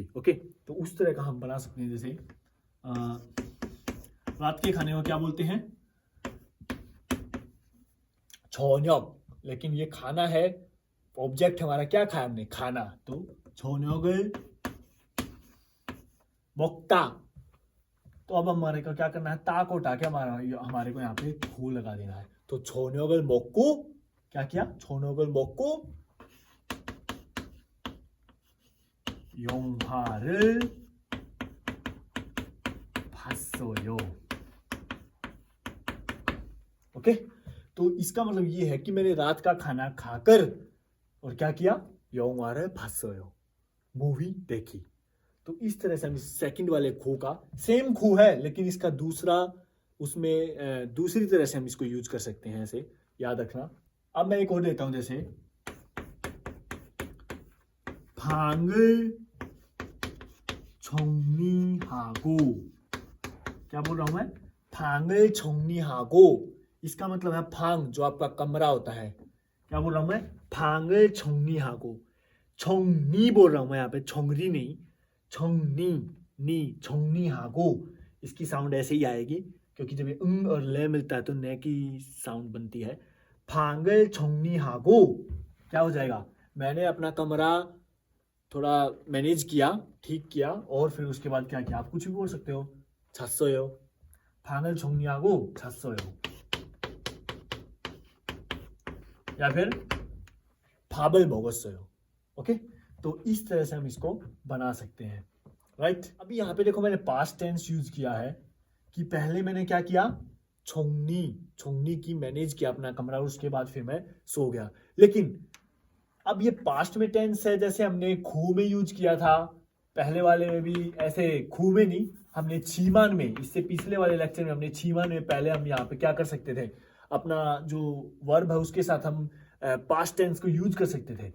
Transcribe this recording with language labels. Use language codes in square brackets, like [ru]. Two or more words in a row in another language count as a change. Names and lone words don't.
[hi] ओके, तो उस तरह का हम बना सकते हैं। जैसे रात के खाने को क्या बोलते हैं, छोन्योक, लेकिन ये खाना है, ऑब्जेक्ट हमारा क्या खाया हमने, खाना, तो [ko] 저녁을 먹다. [hi] तो अब हमारे को क्या करना है, ता को उठा के हमारे को यहाँ पे खू लगा देना है। [ko] तो 저녁을 먹고, [hi] क्या किया, [ko] 저녁을 먹고 영화를 봤어요। [hi] ओके, तो इसका मतलब ये है कि मैंने रात का खाना खाकर और क्या किया, [ko] 영화를 봤어요, [hi] मूवी देखी। तो इस तरह से हम इस सेकंड वाले खो का, सेम खो है लेकिन इसका दूसरा, उसमें दूसरी तरह से हम इसको यूज कर सकते हैं, ऐसे याद रखना। अब मैं एक और देता हूं, जैसे [ko] 방을 정리하고, [hi] क्या बोल रहा हूं मैं, [ko] 방을 정리하고, [hi] इसका मतलब है भांग, जो आपका कमरा होता है। क्या बोल रहा हूं मैं, [ko] 방을 정리하고, [hi] 정리 बोल रहा हूं मैं यहाँ पे, 정리 नहीं, 정리하고, इसकी साउंड ऐसे ही आएगी, क्योंकि जब ये और ले मिलता है तो न की साउंड बनती है। [ko] 방을 정리하고 [hi] क्या हो जाएगा, मैंने अपना कमरा थोड़ा मैनेज किया, ठीक किया, और फिर उसके बाद क्या किया, आप कुछ भी बोल सकते हो, [ko] 잤어요, 방을 정리하고 잤어요, [hi] या फिर [ko] 밥을 먹었어요। [hi] ओके, तो इस तरह से हम इसको बना सकते हैं, राइट। अभी यहाँ पे देखो, मैंने [en] past tense [hi] यूज किया है कि पहले मैंने क्या किया, [ko] 정리하고 [hi] मैनेज किया अपना कमरा, उसके बाद फिर मैं सो गया। लेकिन अब ये पास्ट में टेंस है, जैसे हमने खू में यूज किया था, पहले वाले में भी ऐसे खू में नहीं, हमने छीमान में, इससे पिछले वाले लेक्चर में हमने छीमान में, पहले हम यहाँ पे क्या कर सकते थे, अपना जो वर्ब है उसके साथ हम [en] past tense [hi] को यूज कर सकते थे।